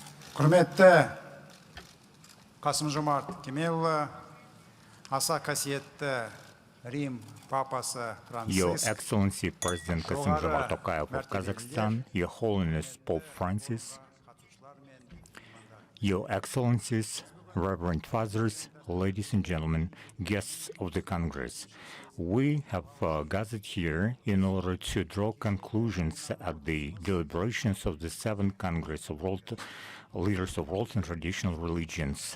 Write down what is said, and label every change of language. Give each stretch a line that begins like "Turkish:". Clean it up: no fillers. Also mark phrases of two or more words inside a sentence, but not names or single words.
Kazakh: Құрметті Қасым-Жомарт Кемелұлы, аса қасиетті Рим Папасы Франциск,
English: Your Excellency President Kassym-Jomart Tokayev of Kazakhstan, Your Holiness Pope Francis, Your Excellencies, Reverend Fathers, ladies and gentlemen, guests of the Congress. We have gathered here in order to draw conclusions at the deliberations of the 7th Congress of Leaders of World and Traditional Religions.